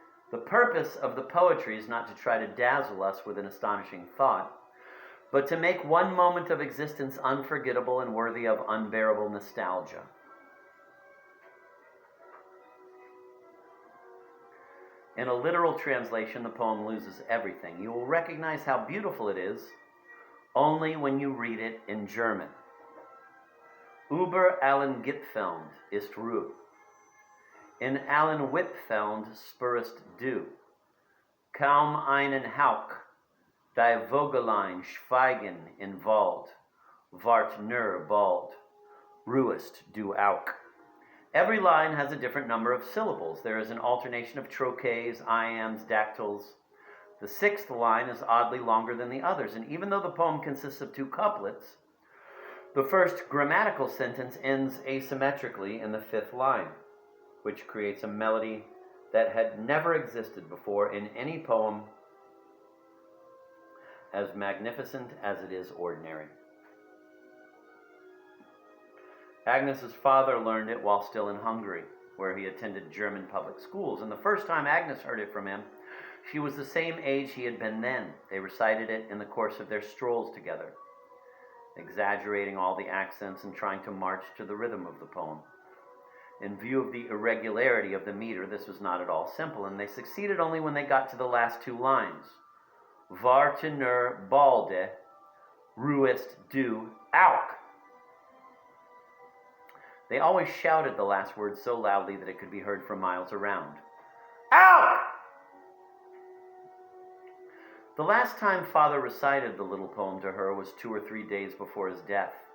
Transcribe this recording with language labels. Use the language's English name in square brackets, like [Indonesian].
[English] The purpose of the poetry is not to try to dazzle us with an astonishing thought, but to make one moment of existence unforgettable and worthy of unbearable nostalgia. In a literal translation, the poem loses everything. You will recognize how beautiful it is only when you read it in German. [German] Über allen Gipfeln ist Ruhe. In allen Wipfeln spürst du. Kaum einen Hauch, die Vogelein schweigen in Wald. Wart nur bald, ruhest du auch. [English] Every line has a different number of syllables. There is an alternation of trochees, iambs, dactyls. The sixth line is oddly longer than the others, and even though the poem consists of two couplets, the first grammatical sentence ends asymmetrically in the fifth line, which creates a melody that had never existed before in any poem as magnificent as it is ordinary. Agnes's father learned it while still in Hungary, where he attended German public schools, and the first time Agnes heard it from him, she was the same age he had been then. They recited it in the course of their strolls together, exaggerating all the accents and trying to march to the rhythm of the poem. In view of the irregularity of the meter, this was not at all simple, and they succeeded only when they got to the last two lines. [German] Warte nur balde, ruhest du auch. [English] They always shouted the last word so loudly that it could be heard for miles around. Out! The last time Father recited the little poem to her was 2 or 3 days before his death.